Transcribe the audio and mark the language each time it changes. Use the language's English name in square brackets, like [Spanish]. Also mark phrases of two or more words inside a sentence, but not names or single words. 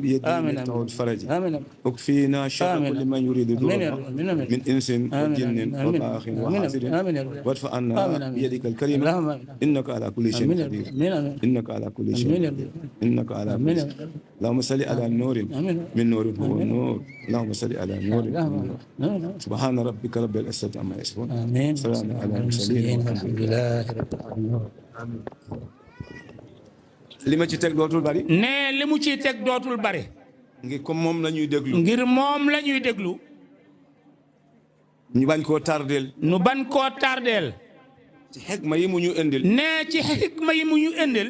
[Arabic] بيده مفتاح الفرج اكفينا شر كل من يريد ضرنا من إنس وجن وباخ وحاسد وادفع عنا بيدك الكريمة إنك على كل شيء قدير إنك على كل شيء قدير إنك على كل شيء اللهم صل على نور من نور هو النور اللهم صل على نور سبحان ربك رب العزة عما يصفون سلام على المرسلين الحمد لله رب العالمين [Wolof] li ma ci teg dootul bari. ne li mu ciy teg dootul bari. ngir comme moom la ñuy déglu. ngir moom la ñuy déglu. ñu bañ koo tardeel. ñu bañ koo tardeel. ci xikma yi mu ñu indil. ne ci xikma yi mu ñu indil.